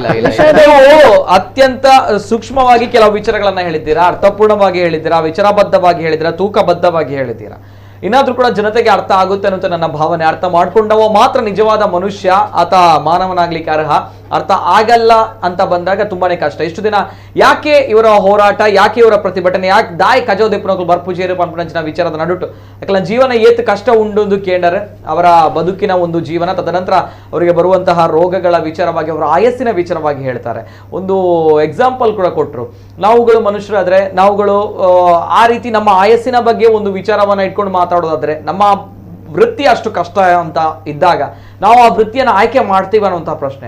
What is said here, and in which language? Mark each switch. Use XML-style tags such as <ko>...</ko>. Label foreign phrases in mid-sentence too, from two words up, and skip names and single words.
<kn>ಅತ್ಯಂತ ಸೂಕ್ಷ್ಮವಾಗಿ ಕೆಲವು ವಿಚಾರಗಳನ್ನ ಹೇಳಿದ್ದೀರಾ, ಅರ್ಥಪೂರ್ಣವಾಗಿ ಹೇಳಿದ್ದೀರಾ, ವಿಚಾರಬದ್ಧವಾಗಿ ಹೇಳಿದ್ದೀರಾ, ತೂಕಬದ್ಧವಾಗಿ ಹೇಳಿದ್ದೀರಾ. ಇನ್ನಾದ್ರೂ ಕೂಡ ಜನತೆಗೆ ಅರ್ಥ ಆಗುತ್ತೆ ಅನ್ನೋ ನನ್ನ ಭಾವನೆ. ಅರ್ಥ ಮಾಡ್ಕೊಂಡವ ಮಾತ್ರ ನಿಜವಾದ ಮನುಷ್ಯ, ಆತ ಮಾನವನಾಗ್ಲಿಕ್ಕೆ ಅರ್ಹ. ಅರ್ಥ ಆಗಲ್ಲ ಅಂತ ಬಂದಾಗ ತುಂಬಾನೇ ಕಷ್ಟ. ಇಷ್ಟು ದಿನ ಯಾಕೆ ಇವರ ಹೋರಾಟ, ಯಾಕೆ ಇವರ ಪ್ರತಿಭಟನೆ, ಯಾಕೆ</kn> <tcy>ದಾಯಿ ಕಜೋದೆಪ್ಪನಗಳು ಬರ್ಪುಜೇರು ಪಂಪನಂಚಿನ ವಿಚಾರದ ನಡುಟು ಯಾಕಲ್ಲ ಜೀವನ ಏತ್ ಕಷ್ಟ ಉಂಡು ಕೇಂದರೆ</tcy> <kn>ಅವರ ಬದುಕಿನ ಒಂದು ಜೀವನ, ತದನಂತರ ಅವರಿಗೆ ಬರುವಂತಹ ರೋಗಗಳ ವಿಚಾರವಾಗಿ, ಅವರ ಆಯಸ್ಸಿನ ವಿಚಾರವಾಗಿ ಹೇಳ್ತಾರೆ. ಒಂದು ಎಕ್ಸಾಂಪಲ್ ಕೂಡ ಕೊಟ್ಟರು. ನಾವುಗಳು ಮನುಷ್ಯರಾದ್ರೆ ನಾವುಗಳು ಆ ರೀತಿ ನಮ್ಮ ಆಯಸ್ಸಿನ ಬಗ್ಗೆ ಒಂದು ವಿಚಾರವನ್ನ ಇಟ್ಕೊಂಡು ಮಾತಾಡೋದಾದ್ರೆ, ನಮ್ಮ ವೃತ್ತಿ ಅಷ್ಟು ಕಷ್ಟ ಅಂತ ಇದ್ದಾಗ ನಾವು ಆ ವೃತ್ತಿಯನ್ನು ಆಯ್ಕೆ ಮಾಡ್ತೀವಿ ಅನ್ನುವಂತಹ ಪ್ರಶ್ನೆ.</kn>